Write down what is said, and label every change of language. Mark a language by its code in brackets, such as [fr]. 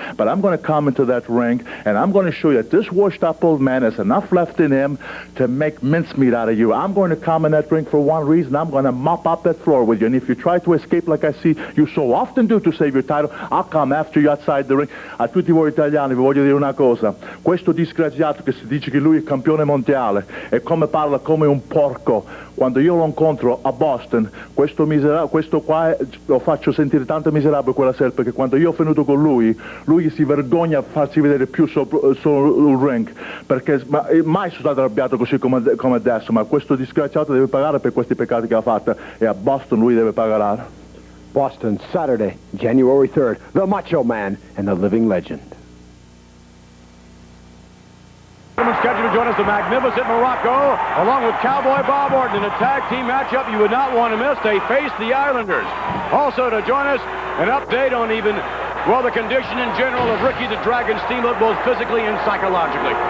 [en] But I'm going to come into that ring, and I'm going to show you that this washed-up old man has enough left in him to make mincemeat out of you. I'm going to come in that ring for one reason. I'm going to mop up that floor with you. And if you try to escape like I see you so often do to save your title, I'll come after you outside the ring. [it] A tutti voi italiani vi voglio dire una cosa, questo disgraziato che si dice che lui è campione mondiale e come parla come un porco, quando io lo incontro a Boston, questo qua lo faccio sentire tanto miserabile quella sera, perché quando io ho venuto con lui si vergogna a farsi vedere più sul ring, perché mai sono stato arrabbiato così come adesso, ma questo disgraziato deve pagare per questi peccati che ha fatto, e a Boston lui deve pagare. [en] Boston, Saturday, January 3rd, the Macho Man and the living legend. Scheduled to join us, the magnificent Morocco, along with Cowboy Bob Orton in a tag team matchup you would not want to miss. They face the Islanders. Also to join us, an update on the condition in general of Ricky the Dragon Steamboat, both physically and psychologically.